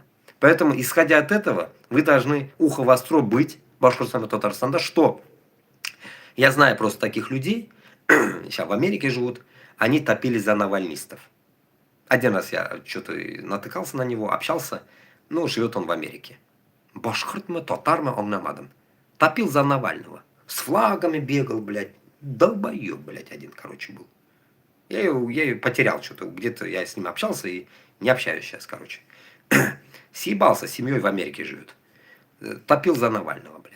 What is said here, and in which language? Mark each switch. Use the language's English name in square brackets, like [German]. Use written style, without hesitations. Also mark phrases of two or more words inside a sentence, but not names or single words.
[Russian] Поэтому, исходя от этого, вы должны ухо востро быть, Башкортостан и Татарстан, что я знаю просто таких людей, сейчас в Америке живут, они топили за навальнистов. Один раз я что-то натыкался на него, общался, ну, живет он в Америке. [Tatar] Башкиртмы, татармы, аңламадым. [Russian] Топил за Навального. С флагами бегал, блядь. Долбоёб, блядь, один, короче, был. Я ее потерял что-то. Где-то я с ним общался и не общаюсь сейчас, короче. Съебался, с семьей в Америке живет. Топил за Навального, блядь.